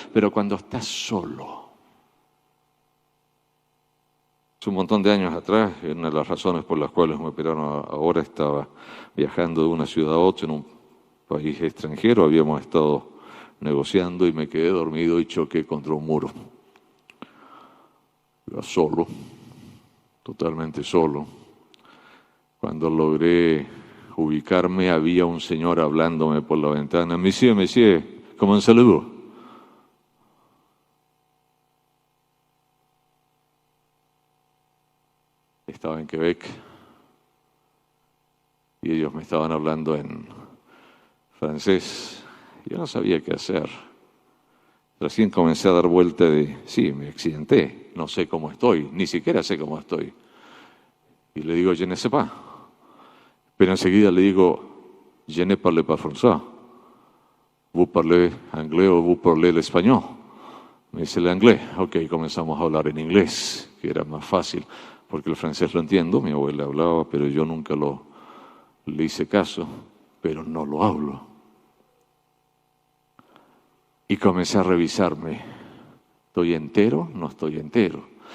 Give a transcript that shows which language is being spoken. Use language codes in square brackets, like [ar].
[es] Pero cuando estás solo, hace un montón de años atrás, una de las razones por las cuales me operaron ahora, estaba viajando de una ciudad a otra en un país extranjero, habíamos estado negociando y me quedé dormido y choqué contra un muro. Iba solo, totalmente solo. Cuando logré ubicarme, había un señor hablándome por la ventana. [fr] Monsieur, comment allez-vous? [es] Estaba en Quebec y ellos me estaban hablando en francés. Yo no sabía qué hacer. Recién comencé a dar vuelta sí, me accidenté, no sé cómo estoy, ni siquiera sé cómo estoy. Y le digo, [fr] je ne sais pas. [es] Pero enseguida le digo, [fr] je ne parle pas français. Vous parlez anglais [es] o [fr] vous parlez [es] el español. Me dice el inglés. Ok, comenzamos a hablar en inglés, que era más fácil, porque el francés lo entiendo, mi abuela hablaba, pero yo nunca le hice caso, pero no lo hablo. Y comencé a revisarme. ¿Estoy entero? No estoy entero.